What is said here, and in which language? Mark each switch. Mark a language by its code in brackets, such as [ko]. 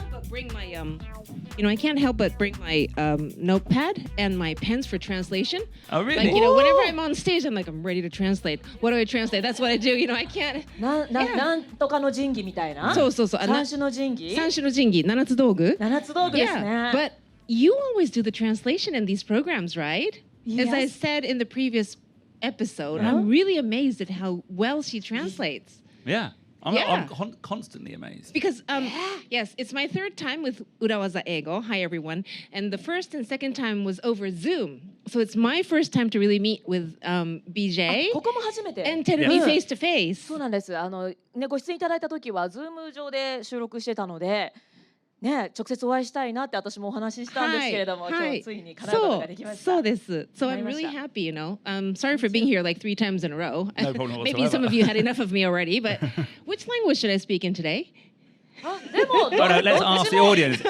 [en] Bring my I can't help but bring my notepad and my pens for translation. Oh, really? Like, whenever I'm on stage, I'm like, I'm ready to translate. What do I translate? That's what I do. I can't. [ja] なんとかの神器みたいな。そう。三種の神器。三種の神器、七つ道具。七つ道具ですね。 [en] Yeah, but you always do the translation in these programs, right? Yes. As I said in the previous episode, I'm really amazed at how well she translates. Yeah. I'm constantly amazed. Because, yes, it's my third time with 裏技英語. Hi, everyone. And the first and second time was over Zoom. So it's my first time to really meet with BJ. [ja] ここも初めて。 [en] And Terumi face to face. [ja] そうなんです。ご出演いただいた時は Zoom 上で収録してたので、ね、直接お会いしたいなって私もお話ししたんですけれども、今日ついに叶うことができました。そうです。 [en] So I'm really happy, sorry for being here like 3 times in a row. No problem whatsoever. Maybe some of you had enough of me already, but which language should I speak in today? [ja] でも、 [en] no, let's ask the audience.